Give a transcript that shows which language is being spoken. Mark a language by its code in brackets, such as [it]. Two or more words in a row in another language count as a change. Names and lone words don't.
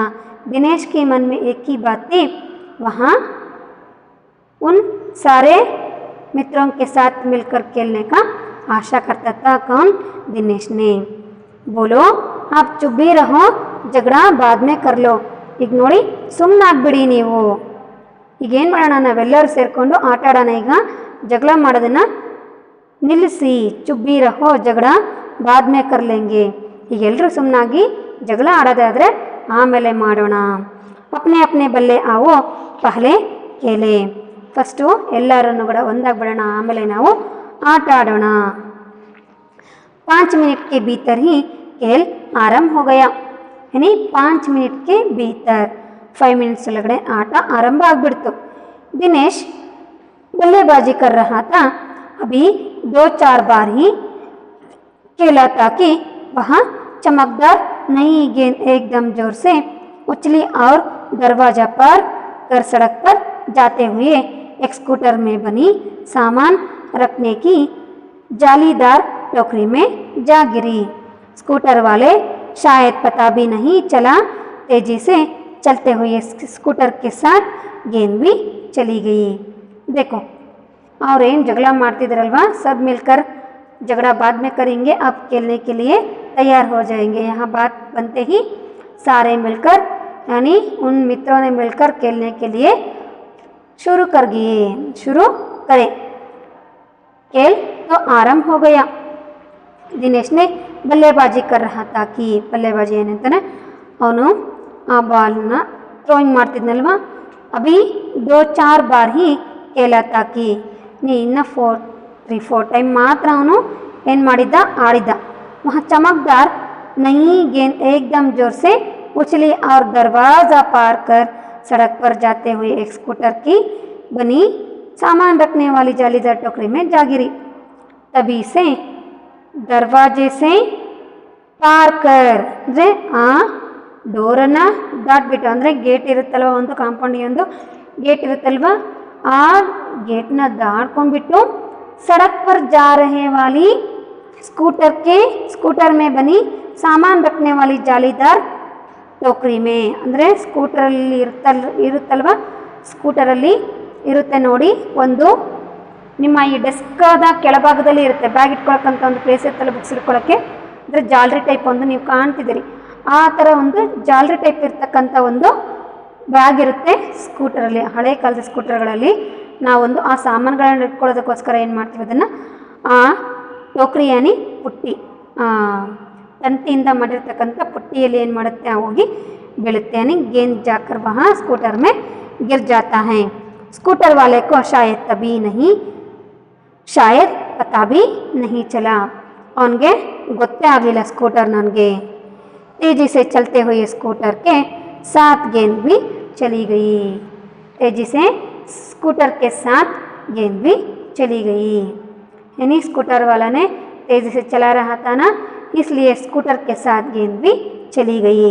[hi] दिनेश के मन में एक ही बात थी, वहाँ उन सारे मित्रों के साथ मिलकर खेलने का आशा करता था। कौन? दिनेश ने। बोलो, आप चुप भी रहो, झगड़ा बाद में कर लो। [kn] ಈಗ ನೋಡಿ, ಸುಮ್ಮನಾಗ್ಬಿಡಿ ನೀವು, ಈಗೇನು ಮಾಡೋಣ, ನಾವೆಲ್ಲರೂ ಸೇರಿಕೊಂಡು ಆಟ ಆಡೋಣ, ಈಗ ಜಗಳ ಮಾಡೋದನ್ನು ನಿಲ್ಲಿಸಿ, [hi] ಚುಪ್ भी रहो, झगड़ा बाद में कर लेंगे। [kn] ಈಗ ಎಲ್ಲರೂ ಸುಮ್ಮನಾಗಿ ಜಗಳ ಆಡೋದಾದರೆ ಆಮೇಲೆ ಮಾಡೋಣ। [hi] अपने अपने बल्ले आओ, पहले खेले, [kn] ಫಸ್ಟು ಎಲ್ಲರನ್ನು ಕೂಡ ಒಂದಾಗ್ಬಿಡೋಣ, ಆಮೇಲೆ ನಾವು ಆಟ ಆಡೋಣ। [hi] 5 मिनट के भीतर ही खेल आरंभ हो गया, यानी 5 मिनट के भीतर 5 मिनट्स [kn] ಒಳಗಡೆ ಆಟ ಆರಂಭ ಆಗ್ಬಿಡ್ತು। [hi] दिनेश बल्लेबाजी कर रहा था। अभी 2-4 बार ही खेला था कि वहाँ चमकदार नई गेंद एकदम जोर से उछली और दरवाजा पर कर सड़क पर जाते हुए एक स्कूटर में बनी सामान रखने की जालीदार टोकरी में जा गिरी। स्कूटर वाले शायद पता भी नहीं चला, तेजी से चलते हुए स्कूटर के साथ गेंद भी चली गई। देखो और [kn] ಏನು ಜಗಳ ಮಾಡ್ತಿದ್ರಲ್ವಾ [hi] सब मिलकर झगड़ा बाद में करेंगे अब खेलने के लिए तैयार हो जाएंगे। यहाँ बात बनते ही सारे मिलकर यानी उन मित्रों ने मिलकर खेलने के लिए शुरू कर दिए, शुरू करें। खेल तो आरंभ हो गया। दिनेश ने बल्लेबाजी कर रहा था कि बल्लेबाजी [kn] ಏನಂತಾನೆ ಅವನು ಆ ಬಾಲ್ನ ಥ್ರೋಯಿಂಗ್ ಮಾಡ್ತಿದ್ನಲ್ವಾ [hi] अभी 2-4 बार ही खेला था कि [kn] ನೀ ಇನ್ನು 3-4 [hi] टाइम मात्र [kn] ಅವನು ಏನು ಮಾಡಿದ್ದ ಆಡಿದ್ದ। [hi] वहाँ चमकदार नई गेंद एकदम जोर से उछली और दरवाज़ा पार कर सड़क पर जाते हुए एक स्कूटर की बनी सामान रखने वाली जालीदार टोकरी में जा गिरी। तभी से दरवाजे से पार कर [kn] ಅಂದರೆ ಆ ಡೋರನ್ನು ದಾಟ್ಬಿಟ್ಟು ಅಂದರೆ ಗೇಟ್ ಇರುತ್ತಲ್ವ ಒಂದು ಕಾಂಪೌಂಡಿಗೆ ಒಂದು गेट ಇರುತ್ತಲ್ವ ಆ गेटನ ದಾಟ್ಕೊಂಡ್ಬಿಟ್ಟು [hi] सड़क पर जा रहे वाली स्कूटर में बनी सामान रखने वाली जालीदार टोकरी में [kn] ಅಂದರೆ ಸ್ಕೂಟರಲ್ಲಿ ಇರುತ್ತಲ್ವ ಸ್ಕೂಟರಲ್ಲಿ ಇರುತ್ತೆ ನೋಡಿ ಒಂದು ನಿಮ್ಮ ಈ ಡೆಸ್ಕಾದ ಕೆಳಭಾಗದಲ್ಲಿ ಇರುತ್ತೆ ಬ್ಯಾಗ್ ಇಟ್ಕೊಳಕ್ಕಂತ ಒಂದು ಪ್ಲೇಸ್ ಇರುತ್ತಲ್ಲ ಬುಕ್ಸ್ ಇಟ್ಕೊಳ್ಳೋಕ್ಕೆ ಅಂದರೆ ಜಾಲರಿ ಟೈಪ್ ಒಂದು ನೀವು ಕಾಣ್ತಿದ್ದೀರಿ ಆ ಥರ ಒಂದು ಜಾಲರಿ ಟೈಪ್ ಇರ್ತಕ್ಕಂಥ ಒಂದು ಬ್ಯಾಗ್ ಇರುತ್ತೆ ಸ್ಕೂಟರಲ್ಲಿ ಹಳೆ ಕಾಲದ ಸ್ಕೂಟರ್ಗಳಲ್ಲಿ ನಾವೊಂದು ಆ ಸಾಮಾನುಗಳನ್ನು ಇಟ್ಕೊಳ್ಳೋದಕ್ಕೋಸ್ಕರ ಏನು ಮಾಡ್ತೀವಿ ಅದನ್ನು ಆ ಟೋಕ್ರಿ ಯಾನಿ ಪುಟ್ಟಿ ತಂತಿಯಿಂದ ಮಾಡಿರ್ತಕ್ಕಂಥ ಪುಟ್ಟಿಯಲ್ಲಿ ಏನು ಮಾಡುತ್ತೆ ಹೋಗಿ ಬೀಳುತ್ತೆ [hi] यानी गेंद जाकर वहाँ स्कूटर में गिर जाता है। स्कूटर वाले को शायद पता भी नहीं चला [kn] ಅವನಿಗೆ ಗೊತ್ತೇ ಆಗಲಿಲ್ಲ ಸ್ಕೂಟರ್ ನನಗೆ [hi] तेजी से चलते हुए स्कूटर के साथ गेंद भी चली गई। तेजी से स्कूटर के साथ गेंद भी चली गई यानी स्कूटर वाला ने तेजी से चला रहा था ना इसलिए स्कूटर के साथ गेंद भी चली गई।